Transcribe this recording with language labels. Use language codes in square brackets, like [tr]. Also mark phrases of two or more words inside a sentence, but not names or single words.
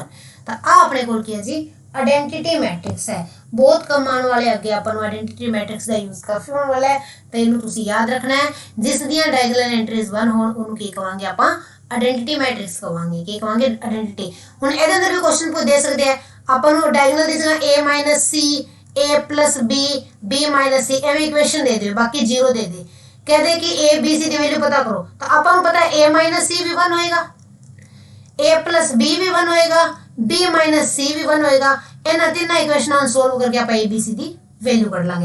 [pa] ਤੋ ਆ ਅਪਨੇ ਕੋ ਕੀ ਹੈ ਜੀ [en] identity matrix [pa] है। ਬਹੁਤ ਕਮ ਆਨੇ ਵਾਲੇ ਅਗੇ ਅਪਨ [en] identity matrix [pa] ਕਾ ਯੂਜ਼ ਕਾਫੀ ਹੋਨੇ ਵਾਲਾ ਹੈ, ਤੋ ਇਨ੍ਹੋਂ ਤੁਸੀ ਯਾਦ ਰਖਨਾ ਹੈ। ਜਿਸ ਦੀਆਂ [en] diagonal entries [pa] 1 ਹੋਣ ਉਨ੍ਹੋਂਨੇ ਕੀ ਕਹਾਂਗੇ ਆਪਾਂ [en] identity matrix [pa] कहांगे। ਕੀ ਕਹਾਂਗੇ आइडेंटिटी। ਹੁਣ ਇਹਦੇ ਅੰਦਰ ਭੀ ਕੁਐਸਚਨ ਪੁੱਛ ਦੇ ਸਕਦੇ ਹੈਂ ਅਪਨ ਕੋ ਡਾਇਗੋਨਲ ਦੀ ਜਗ੍ਹਾ a - c a + b b - c ਏਵੰ ਇਕੁਏਸ਼ਨ ਦੇ ਦੇ, ਬਾਕੀ 0 ਦੇ ਦੇ, ਕਹਿ ਦੇ ਕਿ a b c ਕੀ ਵੈਲਯੂ ਪਤਾ ਕਰੋ। ਤੋ ਅਪਨ ਕੋ ਪਤਾ ਹੈ a - c ਭੀ 1 ਹੋਏਗਾ, a + b ਭੀ 1 ਹੋਏਗਾ, b - c ਭੀ 1 ਹੋਏਗਾ। ਇਨ ਤੀਨੋਂ ਇਕੁਏਸ਼ਨਾਂ ਸੋਲਵ ਕਰਕੇ ਆਪ a b c ਕੀ ਵੈਲਯੂ ਕੱਢ ਲਾਂਗੇ।